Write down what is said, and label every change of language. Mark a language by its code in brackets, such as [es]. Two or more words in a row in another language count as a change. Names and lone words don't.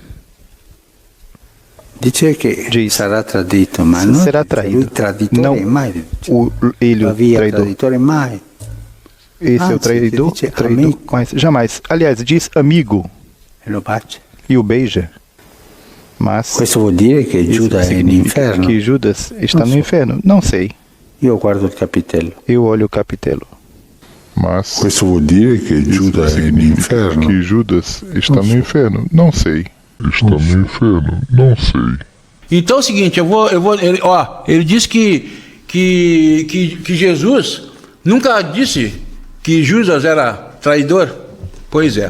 [pt] Diz será traído, mas não será traído. Não ele o traidor. Esse é o traidor, mas jamais. Aliás, diz amigo e o beija. Mas [it] isso vuol dire che Giuda è no inferno. [pt] Que Judas está no inferno? Não sei. Eu guardo o capitello. Eu olho o capitello. Mas isso [it] vuol dire che Giuda è no inferno. [pt] Que Judas está no inferno? Não sei. Está no inferno? Não sei. Então é o seguinte, ele disse que Jesus nunca disse que Judas era traidor. Pois é.